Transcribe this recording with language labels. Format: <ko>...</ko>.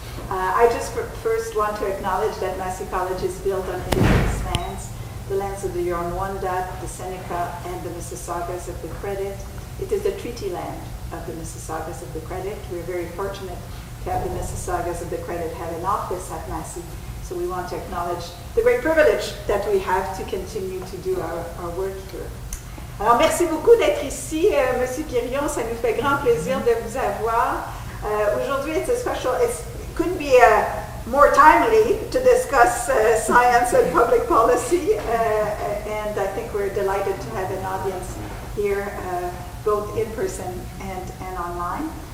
<en>I just first want to acknowledge that Massey College is built on indigenous lands, the lands of the Huron-Wendat, the Seneca, and the Mississaugas of the Credit. It is the treaty land of the Mississaugas of the Credit. We're very fortunate to have the Mississaugas of the Credit have an office at Massey. So we want to acknowledge the great privilege that we have to continue to do our work here.</en> <fr>Alors, merci beaucoup d'être ici, Monsieur Quirion. Ça nous fait grand plaisir de vous avoir. Aujourd'hui,</fr> <en>it's a special, it couldn't be more timely to discuss science and public policy. And I think we're delighted to have an audience here, both in person and online.</en>